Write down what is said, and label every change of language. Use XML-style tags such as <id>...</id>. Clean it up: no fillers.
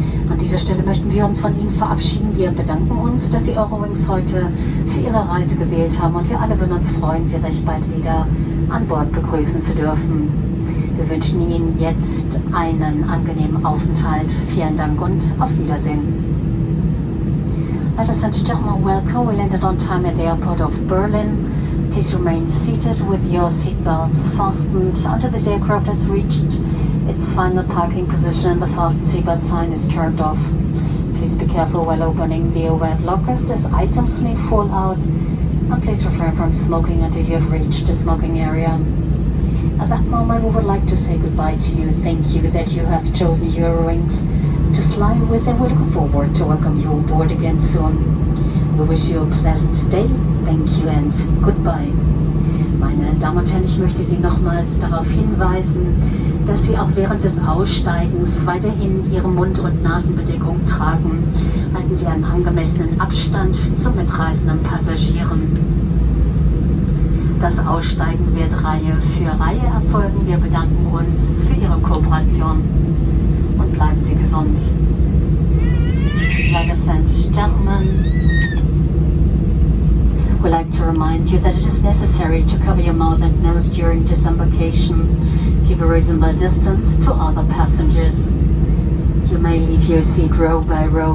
<de>An dieser Stelle möchten wir uns von Ihnen verabschieden. Wir bedanken uns, dass Sie Eurowings heute für Ihre Reise gewählt haben und wir alle würden uns freuen, Sie recht bald wieder an Bord begrüßen zu dürfen. Wir wünschen Ihnen jetzt einen angenehmen Aufenthalt. Vielen Dank und auf Wiedersehen.</de> <en>Ladies and gentlemen, welcome. We landed on time at the airport of Berlin. Please remain seated with your seatbelts fastened until this aircraft has reached its final parking position. The fasten seatbelt sign is turned off. Please be careful while opening the overhead lockers as items may fall out. And please refrain from smoking until you have reached the smoking area. At that moment, we would like to say goodbye to you. Thank you that you have chosen Eurowings to fly with, and we're looking forward to welcome you aboard again soon. We wish you a pleasant stay. Thank you and goodbye.</en> <de>Meine Damen und Herren, ich möchte Sie nochmals darauf hinweisen, dass Sie auch während des Aussteigens weiterhin Ihre Mund- und Nasenbedeckung tragen. Halten Sie einen angemessenen Abstand zu mitreisenden Passagieren. Das Aussteigen wird Reihe für Reihe erfolgen. Wir bedanken uns für Ihre Kooperation und bleiben Sie gesund.</de> <en>Ladies and gentlemen, we'd like to remind you that it is necessary to cover your mouth and nose during disembarkation. Keep a reasonable distance to other passengers. You may leave your seat row by row.</en>